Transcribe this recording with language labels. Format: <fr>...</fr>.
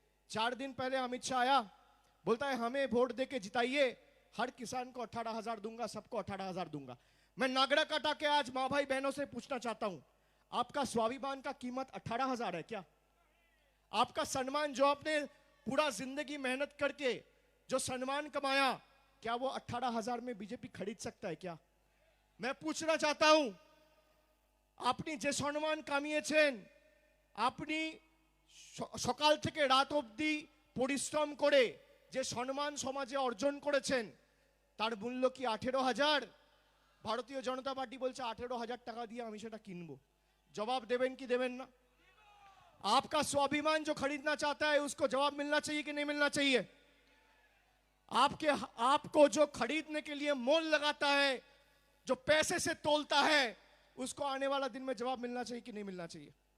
<hi>4 दिन पहले अमित शाह आया, बोलता है हमें वोट देके जिताइए, हर किसान को 18,000 दूंगा, सबको 18,000 दूंगा। मैं नागड़ा काटा के आज मां भाई बहनों से पूछना चाहता हूं, आपका स्वाभिमान का कीमत 18,000 है क्या? आपका सम्मान जो आपने पूरा जिंदगी मेहनत करके जो सम्मान कमाया, क्या वो 18,000 में बीजेपी खरीद सकता है क्या? मैं पूछना चाहता हूं,</hi> <bn>আপনি যে সম্মান কামিয়েছেন, আপনি সকাল থেকে রাত অবধি পরিশ্রম করে যে সম্মান সমাজে অর্জন করেছেন, তার মূল্য কি 18,000? ভারতীয় জনতা পার্টি বলছে 18,000 টাকা দিয়ে আমি সেটা কিনবো। জবাব দেবেন কি দেবেন না?</bn> <hi>आपका स्वाभिमान जो खरीदना चाहता है उसको जवाब मिलना चाहिए कि नहीं मिलना चाहिए? आपको जो खरीदने के लिए मोल लगाता है, जो पैसे से तोलता है, उसको आने वाला दिन में जवाब मिलना चाहिए कि नहीं मिलना चाहिए?</hi>